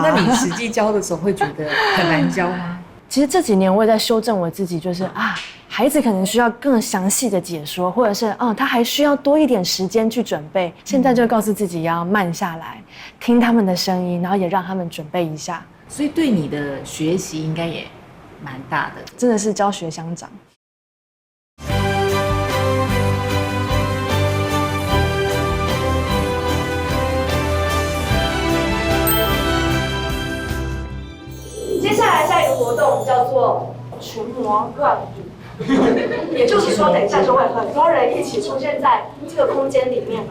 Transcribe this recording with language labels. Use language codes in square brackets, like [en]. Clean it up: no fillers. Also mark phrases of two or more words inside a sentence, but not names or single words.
[zh] 那你實際教的時候會覺得很難教嗎？其實這幾年我也在修正我自己，就是孩子可能需要更詳細的解說，或者是他還需要多一點時間去準備。現在就告訴自己要慢下來，聽他們的聲音，然後也讓他們準備一下。所以對你的學習應該也蠻大的，真的是教學相長。接下来下一个活动叫做群魔乱舞，也就是说，等一下就会很多人一起出现在这个空间里面了。